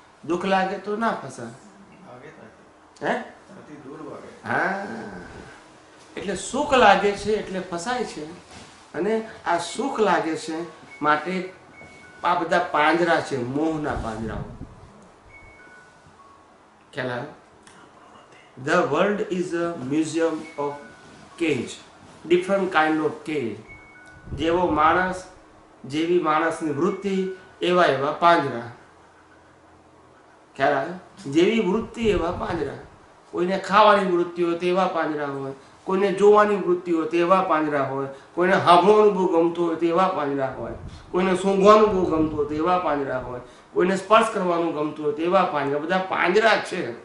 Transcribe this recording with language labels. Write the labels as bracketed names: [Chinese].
[Gujarati] દુઃખ લાગે તો ના ફસાય. હે? હા, એટલે સુખ લાગે છે એટલે ફસાય છે, અને આ સુખ લાગે છે માટે આ બધા પાંજરા છે, મોહના પાંજરાઓ. ખ્યાલ આવે? [English] The world is a museum of cage, different kind of cage. [Gujarati] જેવો માણસ, જેવી માણસની વૃત્તિ, એવા એવા પાંજરા. ખ્યાલ આવે? જેવી વૃત્તિ એવા પાંજરા. કોઈને ખાવાની વૃત્તિ હોય તેવા પાંજરા હોય, કોઈને જોવાની વૃત્તિ હોય તેવા પાંજરા હોય, કોઈને સાંભળવાનું બહુ ગમતું હોય તેવા પાંજરા હોય, કોઈને સૂંઘવાનું બહુ ગમતું હોય તેવા પાંજરા હોય, કોઈને સ્પર્શ કરવાનું ગમતું હોય તેવા પાંજરા. બધા પાંજરા છે.